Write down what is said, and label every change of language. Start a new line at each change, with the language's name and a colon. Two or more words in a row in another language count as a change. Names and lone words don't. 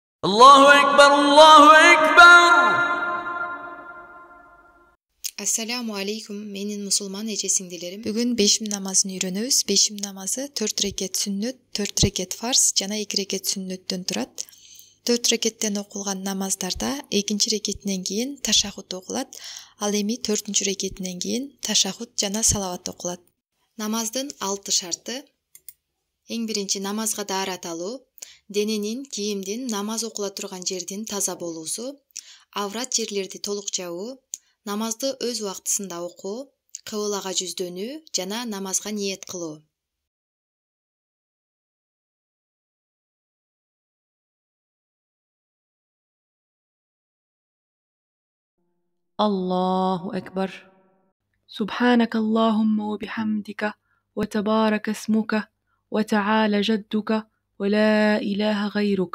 Arabic: الله أكبر، الله أكبر. السلام عليكم,
Kyrgyz: менин мусулман эже-сиңдилерим. Бүгүн бешим намазын үйрөнөбүз. Бешим намазы 4 рекет сүннөт, 4 рекет фарз жана 2 рекет сүннөттөн турат. 4 рекеттен окулган намаздарда экинчи рекетинен кийин ташаххут окулат, ал эми 4-чү рекетинен кийин ташаххут жана салават окулат. Намаздын 6 шарты. Эң биринчи намазга даарат алуу, дененин, кийимдин, намаз окула турган жердин таза болуусу, аврат жерлерди толук жабуу, намазды өз убактысында окуу, кыблага жүздөнүү жана намазга ниет кылуу.
Arabic: الله أكبر. سبحانك اللهم وبحمدك وتبارك اسمك وتعالى جدك ولا إله غيرك.